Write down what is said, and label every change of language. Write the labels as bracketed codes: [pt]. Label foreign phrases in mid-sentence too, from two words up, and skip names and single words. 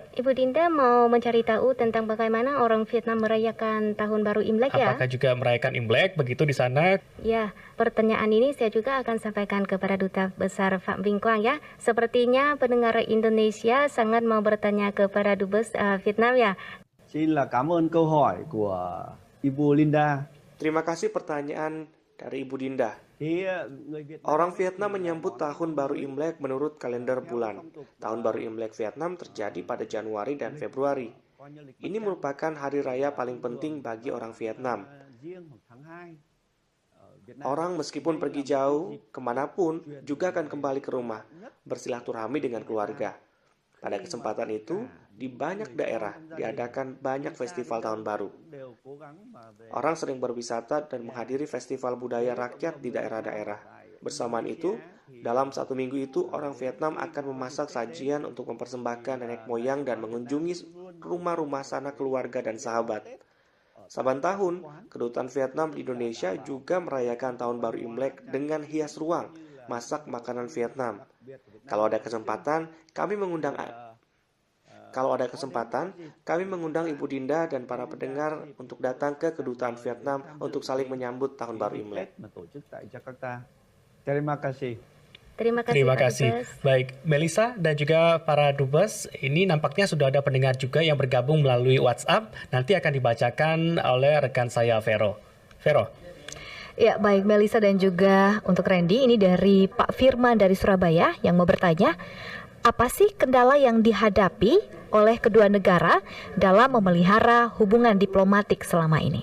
[id] Ibu Dinda mau mencari tahu tentang bagaimana orang Vietnam merayakan Tahun Baru Imlek ya? Apakah juga merayakan Imlek begitu di sana? Ya, pertanyaan ini saya juga akan sampaikan kepada Duta Besar Phạm Vinh Quang ya. Sepertinya pendengar Indonesia sangat mau bertanya kepada Dubes Vietnam ya. [vi] Xin là cảm ơn câu hỏi của Ibu Linda. [id] Terima kasih pertanyaan dari Ibu Dinda. [vi] Thì người Việt [id] Orang Vietnam menyambut Tahun Baru Imlek menurut kalender bulan. Tahun Baru Imlek Vietnam terjadi pada Januari dan Februari. Ini merupakan hari raya paling penting bagi orang Vietnam. [vi] riêng hoặc tháng 2 ở Việt Nam. [id] Orang meskipun pergi jauh, kemanapun, juga akan kembali ke rumah, bersilaturahmi dengan keluarga. Pada kesempatan itu, di banyak daerah diadakan banyak festival tahun baru. [vi] Đều cố gắng mà về [id] Orang sering berwisata dan menghadiri festival budaya rakyat di daerah-daerah. Bersamaan itu, dalam satu minggu itu, orang Vietnam akan memasak sajian untuk mempersembahkan nenek moyang dan mengunjungi rumah-rumah sanak keluarga dan sahabat. Saban tahun, Kedutaan Vietnam di Indonesia juga merayakan Tahun Baru Imlek dengan hias ruang, masak makanan Vietnam. Kalau ada kesempatan, kami mengundang Ibu Dinda dan para pendengar untuk datang ke Kedutaan Vietnam untuk saling menyambut Tahun Baru Imlek. [vi] mà tổ chức tại Jakarta. [id] Terima kasih. Terima kasih. Terima Pak kasih. Dubes. Baik, Melisa dan juga para Dubes, ini nampaknya sudah ada pendengar juga yang bergabung melalui WhatsApp. Nanti akan dibacakan oleh rekan saya, Vero. Vero. Ya, baik Melisa dan juga untuk Randy, ini dari Pak Firman dari Surabaya yang mau bertanya, apa sih kendala yang dihadapi oleh kedua negara dalam memelihara hubungan diplomatik selama ini?